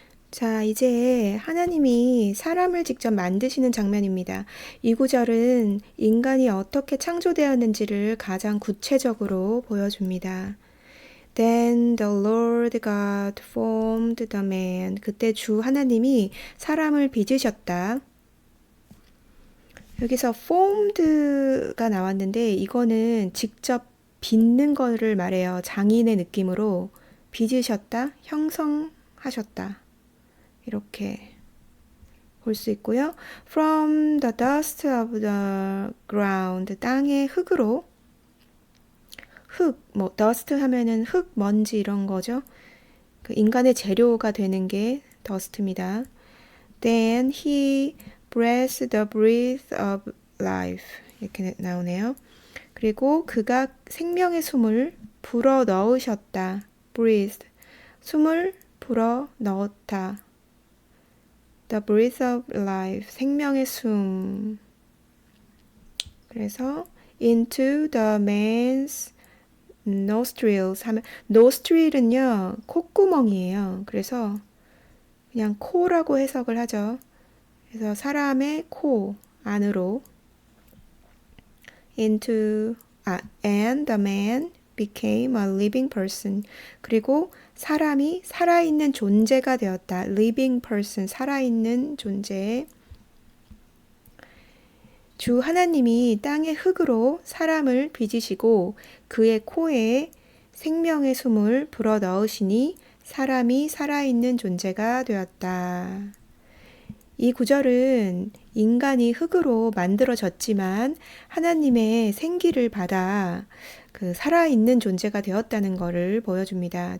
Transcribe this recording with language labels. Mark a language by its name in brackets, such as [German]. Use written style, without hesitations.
[Korean] 자, 이제 하나님이 사람을 직접 만드시는 장면입니다. 이 구절은 인간이 어떻게 창조되었는지를 가장 구체적으로 보여줍니다. [English] Then the Lord God formed the man. [Korean] 그때 주 하나님이 사람을 빚으셨다. 여기서 formed가 나왔는데 이거는 직접 빚는 거를 말해요. 장인의 느낌으로 빚으셨다, 형성하셨다. 이렇게 볼 수 있고요. [English] From the dust of the ground. [Korean] 땅의 흙으로. 흙, 뭐 dust 하면은 흙, 먼지 이런 거죠. 그 인간의 재료가 되는 게 dust입니다. [English] Then he breathed the breath of life. [Korean] 이렇게 나오네요. 그리고 그가 생명의 숨을 불어 넣으셨다. breathed. 숨을 불어 넣었다. [English] The breath of life. [Korean] 생명의 숨. 그래서 [English] into the man's nostrils [Korean] 하면 nostril은요 콧구멍이에요. 그래서 그냥 코라고 해석을 하죠. 그래서 사람의 코 안으로 [English] and the man became a living person. [Korean] 그리고 사람이 살아있는 존재가 되었다. [English] living person, [Korean] 살아있는 존재. 주 하나님이 땅의 흙으로 사람을 빚으시고 그의 코에 생명의 숨을 불어 넣으시니 사람이 살아있는 존재가 되었다. 이 구절은 인간이 흙으로 만들어졌지만 하나님의 생기를 받아 그 살아있는 존재가 되었다는 것을 보여줍니다.